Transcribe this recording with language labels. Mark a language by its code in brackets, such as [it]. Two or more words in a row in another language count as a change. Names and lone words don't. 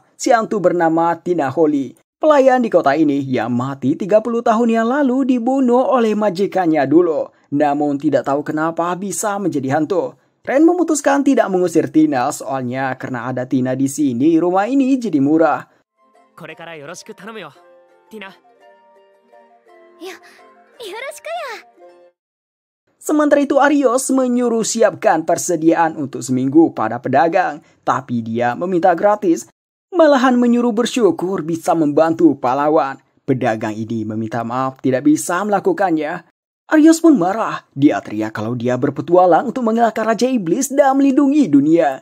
[id] Si hantu bernama Tina Holly, pelayan di kota ini yang mati 30 tahun yang lalu dibunuh oleh majikannya dulu. Namun tidak tahu kenapa bisa menjadi hantu. Ren memutuskan tidak mengusir Tina soalnya karena ada Tina di sini rumah ini jadi murah. [ja] これからよろしく頼むよ、ティナ。よろしくや。 [id] Sementara itu Arios menyuruh siapkan persediaan untuk seminggu pada pedagang, tapi dia meminta gratis, malahan menyuruh bersyukur bisa membantu pahlawan. Pedagang ini meminta maaf tidak bisa melakukannya. Arios pun marah, dia teriak kalau dia berpetualang untuk mengalahkan Raja Iblis dan melindungi dunia.